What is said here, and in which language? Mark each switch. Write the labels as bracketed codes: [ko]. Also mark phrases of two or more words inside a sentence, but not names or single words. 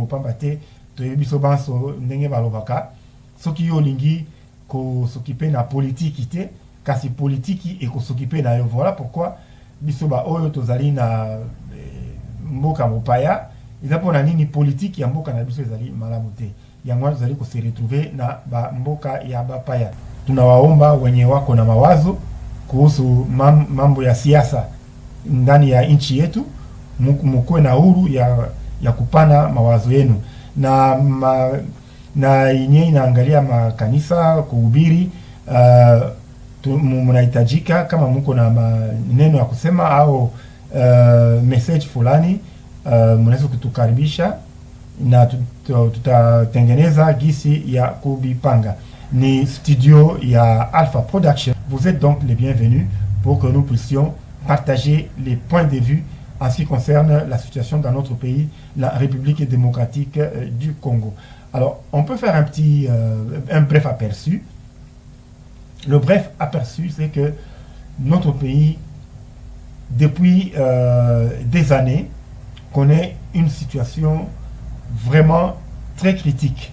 [ln] Pambate to biso banso ndenge balobaka soki yo lingi ko s'occuper na politique te kasi [fr] politique et [ln] ko s'occuper na yo. [fr] Voilà pourquoi [ln] biso ba oyo tozali na mboka mopaya izapo na nini politique ya mboka na biso ezali malamu te yango tozali ko [fr] se retrouver [ln] na ba mboka ya bapaya. [sw] Tunawaomba wenye wako na mawazo kuhusu mambo ya siasa ndani ya nchi yetu mkuwe na uhuru ya kupana mawazo yenu na yenye inaangalia makanisa kuhubiri. Mnahitajika kama mko na maneno ya kusema au message fulani, mnaweza kutukaribisha na tutatengeneza gisi ya kubipanga. Ni studio ya Alpha Production. [fr] Vous êtes donc les bienvenus pour que nous puissions partager les points de vue en ce qui concerne la situation dans notre pays, la République démocratique du Congo. Alors, on peut faire un bref aperçu. Le bref aperçu, c'est que notre pays, depuis des années, connaît une situation vraiment très critique.